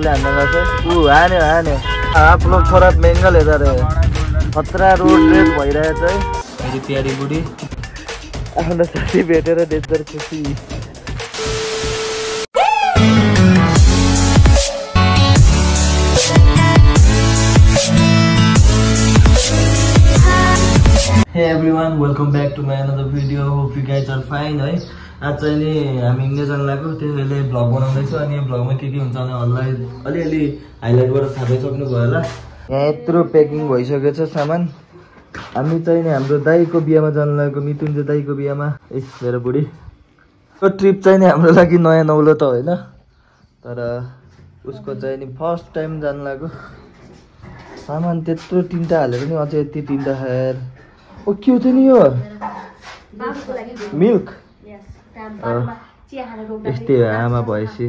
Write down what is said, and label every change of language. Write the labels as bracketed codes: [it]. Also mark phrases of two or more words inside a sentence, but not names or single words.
[ne] चप्पल हान्न लाग्छ हान्यो हान्यो [hi] आप लोग थोड़ा महंगा ले जा रहे हैं [ne] खतरा [en] road race [ne] भइरहेछ है मेरी प्यारी बुढी आफ्नो साथी भेटेर डेन्जर खुसी [en] Hey everyone, welcome back to my another video. Hope you guys are fine [ne] है आज चाहिँ नि हामी इन्डिया जान लाग्यो त्यसैले भ्लग बनाउँदैछु अनि यो भ्लगमा के हुन्छ भने हल्लाई अलिअलि हाइलाइटबाट थाहा पाइसक्नु भयो होला यहाँ यत्रो प्याकिङ भइसकेको छ सामान हामी चाहिँ नि हाम्रो दाइको बिहामा जान लागेको मिथुनले दाइको बिहामा मेरो बुढी यो ट्रिप चाहिँ नि हाम्रो लागि नयाँ नौलो त होइन तर उसको चाहिँ नि [en] first time [ne] जान लाग्यो सामान त्यत्रो तिनटा हालेर नि अझै यति तिनटा खाएर ओ के हो त नि यो मिल्क यस्तै आमा भएपछि